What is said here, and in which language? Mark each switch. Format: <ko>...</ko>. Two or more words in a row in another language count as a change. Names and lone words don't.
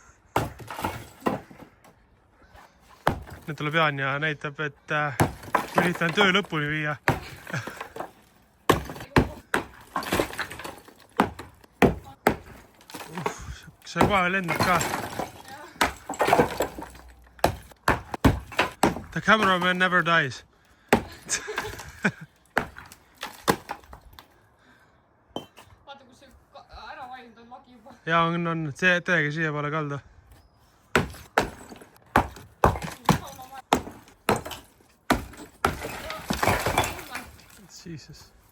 <et>Nüüd tuleb Jaan ja näitab, et kui lihtne on töö lõpuni viia. See kohe lendab ka.</et> <en>The cameraman never dies.</en> <et>Vaata, kus see ära valinud on lagi juba. Ja on see täiega siia poole kaldu. Jesus.</et>